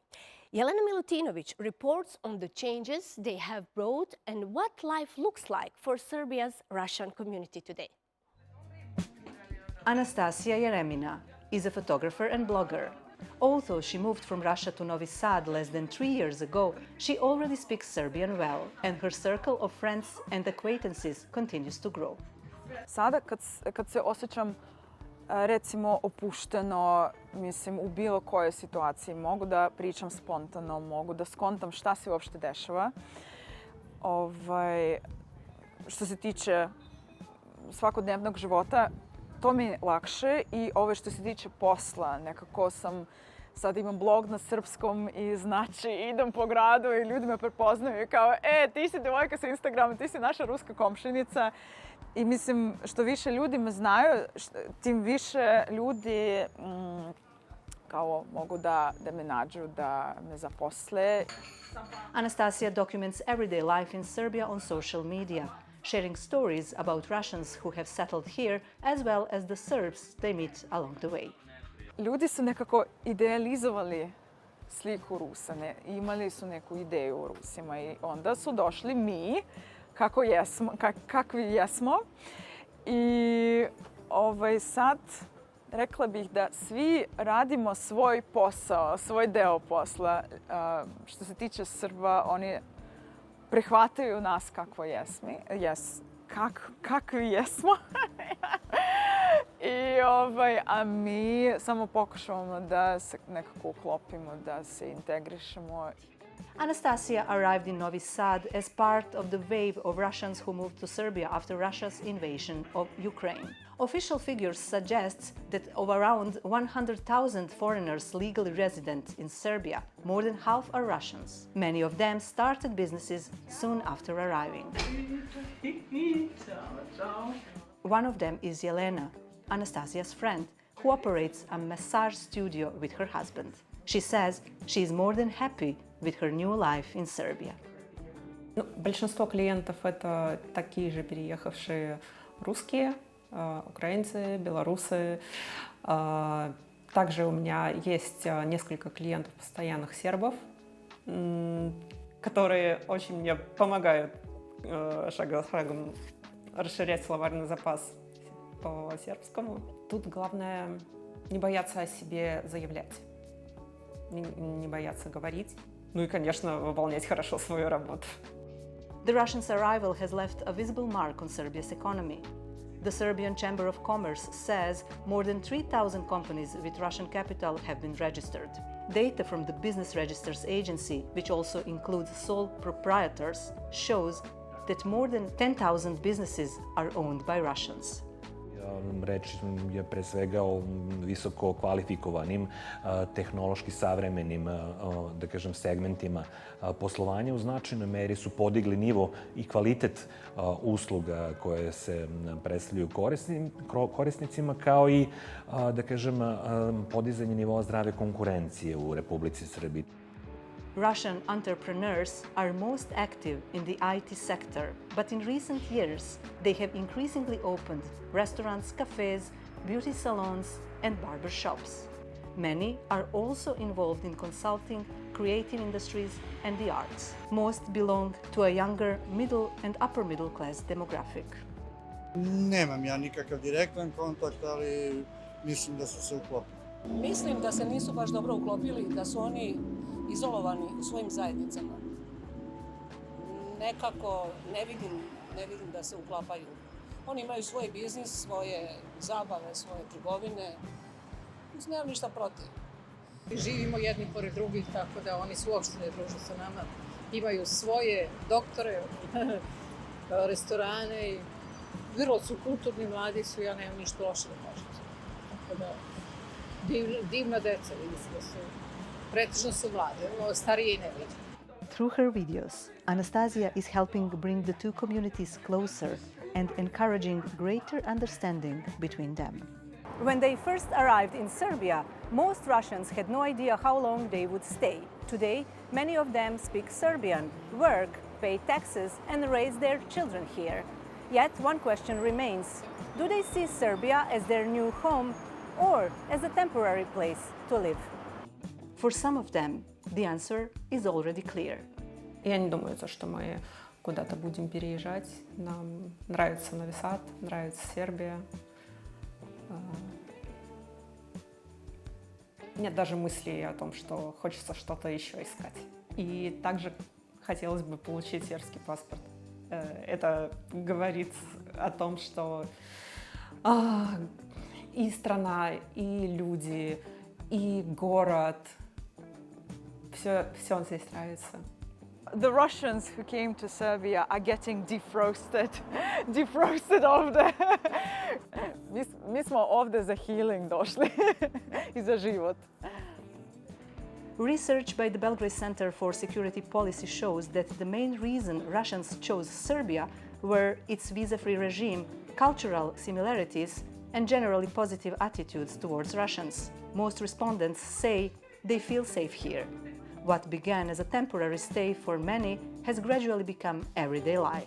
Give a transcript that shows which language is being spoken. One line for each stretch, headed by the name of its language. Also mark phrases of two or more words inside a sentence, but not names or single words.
English: Jelena Milutinovic reports on the changes they have brought and what life looks like for Serbia's Russian community today. Anastasia Jeremina is a photographer and blogger. Although she moved from Russia to Novi Sad less than 3 years ago, she already speaks Serbian well, and her circle of friends and acquaintances continues to grow.
Serbian: Sada kad se osjećam recimo opušteno, mislim u bilo kojoj situaciji, mogu da pričam spontano, mogu da skontam šta se uopšte dešava. Što se tiče svakodnevnog života, to mi je lakše i što se tiče posla, nekako sad imam blog na srpskom i znači idem po gradu i ljudi me prepoznaju kao ti si devojka sa Instagrama, ti si naša ruska komšinica. I mislim, što više ljudi me znaju, tim više ljudi kao mogu da me nađu, da me zaposle.
English: Anastasia documents everyday life in Serbia on social media, sharing stories about Russians who have settled here as well as the Serbs they meet along the way.
Serbian: Ljudi su nekako idealizovali sliku Rusa, imali su neku ideju o Rusima i onda su došli mi, kakvi jesmo. I sad rekla bih da svi radimo svoj posao, svoj deo posla. Što se tiče Srba, oni prihvataju nas kakvi jesmo. A mi samo pokušavamo da se nekako uklopimo, da se integrišemo.
English: Anastasia arrived in Novi Sad as part of the wave of Russians who moved to Serbia after Russia's invasion of Ukraine. Official figures suggest that of around 100,000 foreigners legally resident in Serbia, more than half are Russians. Many of them started businesses soon after arriving. One of them is Jelena, Anastasia's friend, who operates a massage studio with her husband. She says she is more than happy with her new life in Serbia.
Russian: Большинство клиентов – это такие же переехавшие русские, украинцы, белорусы. Также у меня есть несколько клиентов постоянных сербов, которые очень мне помогают шаг за шагом расширять словарный запас по сербскому. Тут главное не бояться о себе заявлять, не бояться говорить, ну и, конечно, выполнять хорошо свою работу.
English: The Russians' arrival has left a visible mark on Serbia's economy. The Serbian Chamber of Commerce says more than 3,000 companies with Russian capital have been registered. Data from the Business Registers Agency, which also includes sole proprietors, shows that more than 10,000 businesses are owned by Russians.
Serbian: Reč je pre svega o visoko kvalifikovanim, tehnološki savremenim, da kažem, segmentima poslovanja. U značajnoj meri su podigli nivo i kvalitet usluga koje se predstavljaju korisnicima, kao i, da kažem, podizanje nivoa zdrave konkurencije u Republici Srbiji.
English: Russian entrepreneurs are most active in the IT sector, but in recent years they have increasingly opened restaurants, cafes, beauty salons and barber shops. Many are also involved in consulting, creative industries and the arts. Most belong to a younger middle and upper middle class demographic.
Serbian: Nemam ja nikakav direktan kontakt, ali mislim da su se uklopili. Mislim da se nisu baš dobro uklopili, da su oni izolovani u svojim zajednicama. Nekako ne vidim da se uklapaju. Oni imaju svoj biznis, svoje zabave, svoje trgovine. Nemam ništa protiv. Živimo jedni pored drugih, tako da oni se uopšte ne druže sa nama. Imaju svoje doktore, restorane i vrlo su kulturni, mladi su, ja nemam ništa loše da kažem. Tako da, divna deca, vidi se da su, pretežno su mlade, starije i neviđe.
English: Through her videos, Anastasia is helping bring the two communities closer and encouraging greater understanding between them. When they first arrived in Serbia, most Russians had no idea how long they would stay. Today, many of them speak Serbian, work, pay taxes, and raise their children here. Yet one question remains: do they see Serbia as their new home or as a temporary place to live? For some of them, the answer is already clear.
Russian: Я не думаю, что мы куда-то будем переезжать. Нам нравится Нови Сад, нравится Сербия. Нет даже мыслей о том, что хочется что-то еще искать. И также хотелось бы получить сербский паспорт. Это говорит о том, что и страна, и люди, и город, все здесь нравится.
English: The Russians who came to Serbia are getting defrosted ovdje.
Serbian: Mi smo ovdje za healing došli i za život.
English: Research by the Belgrade Center for Security Policy shows that the main reason Russians chose Serbia were its visa-free regime, cultural similarities, and generally positive attitudes towards Russians. Most respondents say they feel safe here. What began as a temporary stay for many has gradually become everyday life.